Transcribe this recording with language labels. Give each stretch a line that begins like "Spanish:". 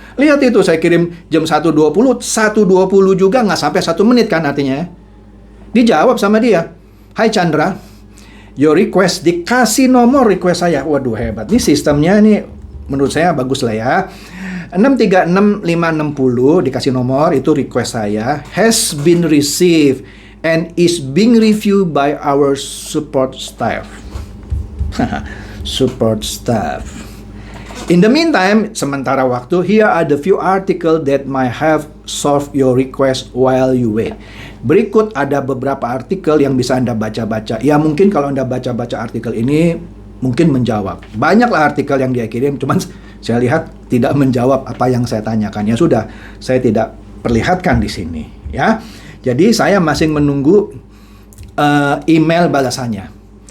Indonesian: Lihat itu saya kirim jam 1:20 juga nggak sampai 1 menit kan artinya. Dijawab sama dia. Hai Chandra,
English: your request,
Indonesian: dikasih nomor request saya. Waduh hebat. Ini sistemnya ini menurut saya bagus lah ya. 636560 dikasih nomor, itu request saya.
English: Has been received and is being reviewed by our support staff. Support staff. In the meantime,
Indonesian: sementara waktu,
English: here are the few articles that might have solved your request while you wait.
Indonesian: Berikut ada beberapa artikel yang bisa Anda baca-baca. Ya mungkin kalau Anda baca-baca artikel ini, mungkin menjawab. Banyaklah artikel yang dia kirim, cuman saya lihat tidak menjawab apa yang saya tanyakan. Ya sudah, saya tidak perlihatkan di sini. Ya. Jadi saya masih menunggu email balasannya.